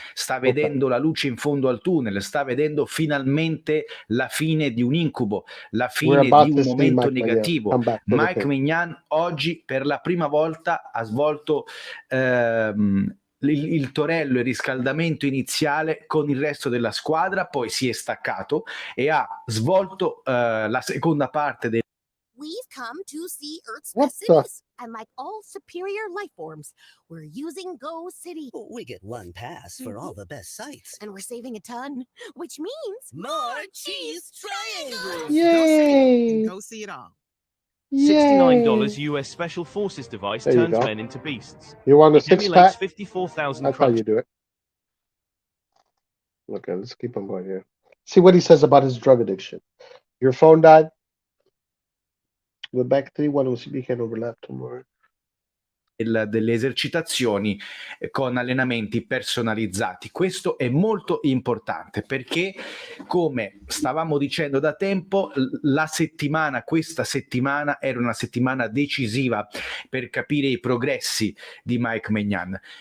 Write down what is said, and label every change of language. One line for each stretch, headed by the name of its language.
Italian: Sta vedendo la luce in fondo al tunnel, sta vedendo finalmente la fine di un incubo, la fine di un momento negativo. Mike Maignan oggi per la prima volta ha svolto il torello, il riscaldamento iniziale con il resto della squadra, poi si è staccato e ha svolto la seconda parte del
English: We've come to see Earth's best cities, and like all superior life forms, we're using Go City. We get one pass for all the best sites. And we're saving a ton, which means more cheese triangles. Yay! Go see it all. $69 US Special Forces device turns men into beasts. You want a 6-pack? 54,000 That's how you do it. Okay, let's keep on going here. See what he says about his drug addiction. Your phone died? We're back 3-1, we can overlap tomorrow.
Italian: Delle esercitazioni con allenamenti personalizzati. Questo è molto importante perché, come stavamo dicendo da tempo, questa settimana era una settimana decisiva per capire i progressi di Mike Maignan.